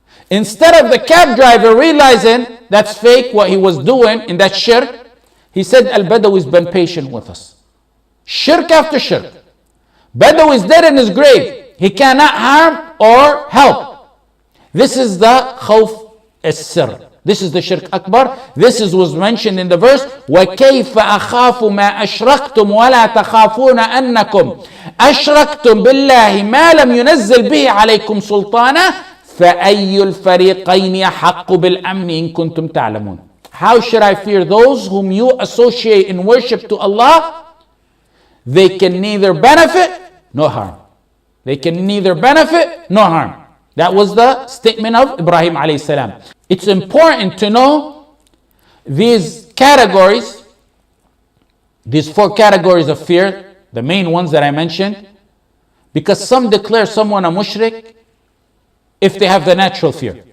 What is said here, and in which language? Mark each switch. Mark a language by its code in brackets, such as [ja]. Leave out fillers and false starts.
[en] Instead of the cab driver realizing that's fake, what he was doing in that shirk, he said, Al-Badawi's been patient with us. Shirk after shirk. Badawi is dead in his grave. He cannot harm or help. This is the Khowf السر. This is the shirk akbar. This was mentioned in the verse, [ar] وَكَيْفَ أَخَافُ مَا أَشْرَكْتُمْ وَلَا تَخَافُونَ أَنَّكُمْ أَشْرَكْتُمْ بِاللَّهِ مَا لَمْ يُنَزِّلْ بِهِ عَلَيْكُمْ سُلْطَانًا فَأَيُّ الْفَرِيقَيْنِ أَحَقُّ بِالْأَمْنِ إِن كُنتُمْ تَعْلَمُونَ. [en] How should I fear those whom you associate in worship to Allah? They can neither benefit nor harm. They can neither benefit nor harm. That was the statement of Ibrahim alayhi salam. It's important to know these categories, these 4 categories of fear, the main ones that I mentioned, because some declare someone a mushrik if they have the natural fear.